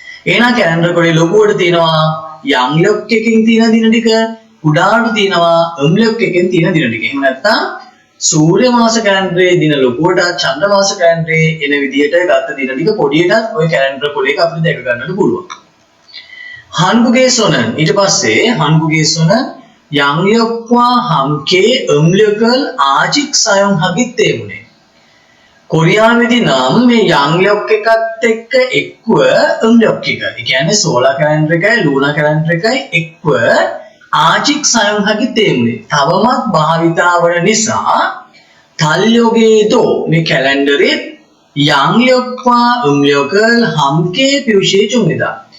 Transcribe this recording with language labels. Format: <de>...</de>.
<si>එහෙනම් කැලෙන්ඩර් කොලේ ලොකුවට තියෙනවා යම්ලොක් එකකින් තියෙන දින ටික කුඩාට තියෙනවා 음력 එකකින් තියෙන දින ටික. එහෙම නැත්නම් සූර්ය මාස කැලෙන්ඩරේ දින ලොකුවට චන්ද්‍ර මාස කැලෙන්ඩරේ එන විදිහට ගත්ත දින ටික පොඩියටත් ওই කැලෙන්ඩර් කොලේක අපිට දැක ගන්නට පුළුවන්.</si> <ko>한국에서는</ko> <si>ඊට පස්සේ</si> <ko>한국에서는 양력과 함께 음력을 아직 사용하기 때문에</ko> <si>කොරියාවේදී නම් මේ 양력 එකත් එක්ක එක්ව 음력 එක. ඒ කියන්නේ සෝලා කැලෙන්ඩර් එකයි ලූනා කැලෙන්ඩර් එකයි එක්ව ආජික්</si> <ko>사용하기 때문에</ko> <si>තවමත් භාවිතා වන නිසා 달력에도 මේ කැලෙන්ඩරේ</si> <ko>양력과 음력을 함께 표시해줍니다.</ko>